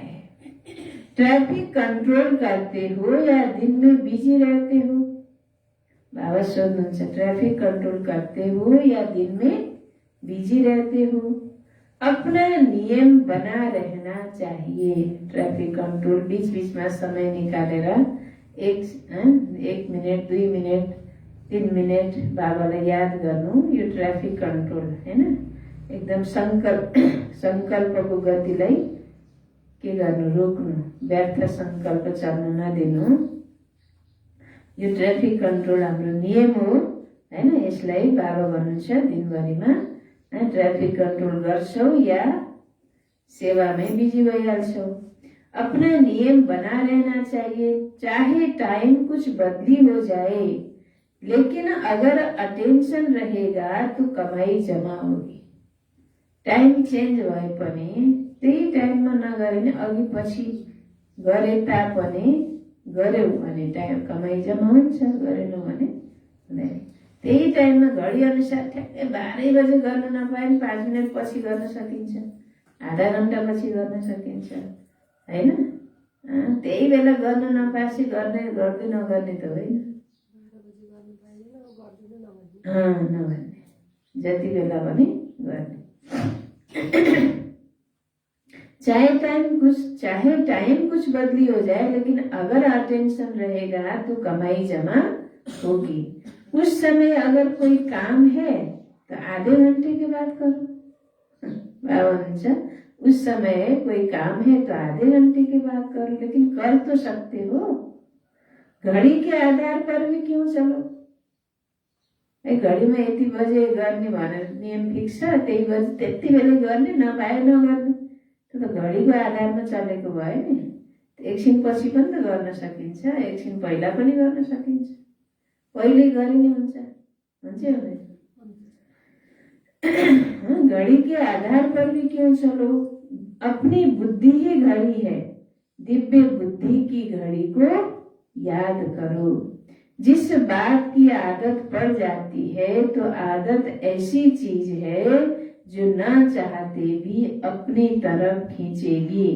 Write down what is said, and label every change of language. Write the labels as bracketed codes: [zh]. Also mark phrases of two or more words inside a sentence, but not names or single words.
[hi] ट्रैफिक कंट्रोल करते हो या दिन में बिजी रहते हो? बाबा सोध्नुहुन्छ, ट्रैफिक कंट्रोल करते हो या दिन में बिजी रहते हो? अपना नियम बना रहना चाहिए। [ne] ट्रैफिक कंट्रोल बीच बीच में समय निकालेर 1 मिनट 2 मिनट 3 मिनट बाबालाई याद गर्नु, यो ट्रैफिक कंट्रोल हैन। एकदम संकल्पको गतिलाई के गर्नु, रोक्नु, व्यर्थ संकल्प चल्न नदिनु। यो ट्रैफिक कंट्रोल हाम्रो नियम हो हैन। यसलाई बाबा भन्नुहुन्छ दिनभरिमा ट्रैफिक कंट्रोल गर्छौ या सेवा में बिजी भइहाल्छौ। [hi] अपना नियम बना रहना चाहिए, चाहे टाइम कुछ बदली हो जाए, लेकिन अगर अटेंशन रहेगा तो कमाई जमा होगी। [ne] टाइम चेंज भए पनि त्यही टाइममा नगरे नि अघि पछि गरे तापनि गर्यौ भने टाइम कमाई जमा हुन्छ, गरेनौ भने हुँदैन। त्यही टाइममा घडी अनुसार ठ्याक्कै 12 बजे गर्न नपाए पनि 5 मिनट पछि गर्न सकिन्छ, आधा घण्टा पछि गर्न सकिन्छ हैन। त्यही बेला गर्न नपासी गर्दै नगर्ने त होइन, नगर्ने, जति बेला पनि गर्ने। [hi] चाहे टाइम कुछ बदली हो जाए, लेकिन अगर अटेंशन रहेगा तो कमाई जमा होगी। उस समय अगर कोई काम है तो आधे घंटे के बाद करो। बाबा भन्छ उस समय कोई काम है तो आधे घंटे के बाद करो, लेकिन कर तो सकते हो। घड़ी के आधार पर भी क्यों चलो? [ne] घड़ी में यति बजे गर्ने भनेर नियम फिक्स छ, त्यही बजे त्यति बेलै गर्ने, नपाए नगर्ने। त्यो त घडीको आधारमा चलेको भयो नि। एकछिन पछि पनि त गर्न सकिन्छ, एकछिन पहिला पनि गर्न सकिन्छ। पहिले गरिने हुन्छ हुँदैन? [hi] घड़ी के आधार पर भी क्यों चलो? अपनी बुद्धि ही घड़ी है, दिव्य बुद्धि की घड़ी को याद करो। जिस बात की आदत पड़ जाती है तो आदत ऐसी चीज है जो ना चाहते भी अपनी तरफ खींचेगी।